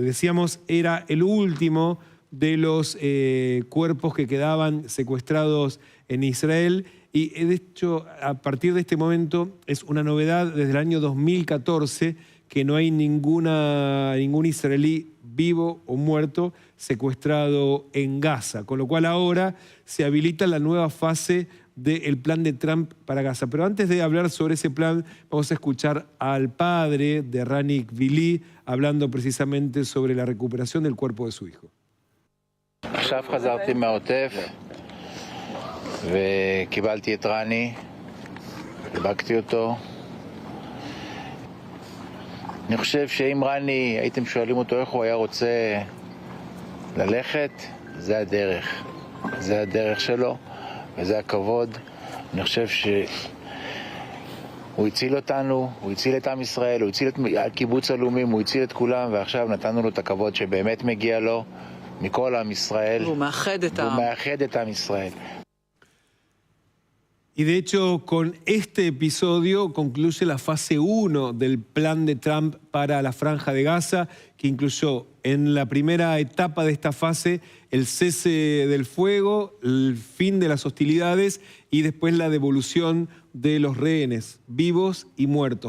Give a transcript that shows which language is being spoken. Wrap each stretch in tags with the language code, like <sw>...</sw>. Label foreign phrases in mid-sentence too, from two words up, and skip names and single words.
<es>Decíamos, era el último de los cuerpos que quedaban secuestrados en Israel, y de hecho a partir de este momento es una novedad desde el año 2014 que no hay ningún israelí vivo o muerto secuestrado en Gaza, con lo cual ahora se habilita la nueva fase del plan de Trump para Gaza. Pero antes de hablar sobre ese plan, vamos a escuchar al padre de Rani Gvili hablando precisamente sobre la recuperación del cuerpo de su hijo.</es> <he>עכשיו חזרתי מהעוטף וקיבלתי את רני, חיבקתי אותו. אני חושב שאם רני, הייתם שואלים אותו איך הוא היה רוצה ללכת, זה הדרך. זה הדרך שלו וזה הכבוד. אני חושב שהוא הציל אותנו, הוא הציל את עם ישראל, הוא הציל את הקיבוץ הלאומי, הוא הציל את כולם, ועכשיו נתנו לו את הכבוד שבאמת מגיע לו מכל עם ישראל. והוא מאחד את עם ישראל.</he> <es>Y de hecho, con este episodio concluye la fase 1 del plan de Trump para la Franja de Gaza, que incluyó en la primera etapa de esta fase el cese del fuego, el fin de las hostilidades y después la devolución de los rehenes, vivos y muertos.</es>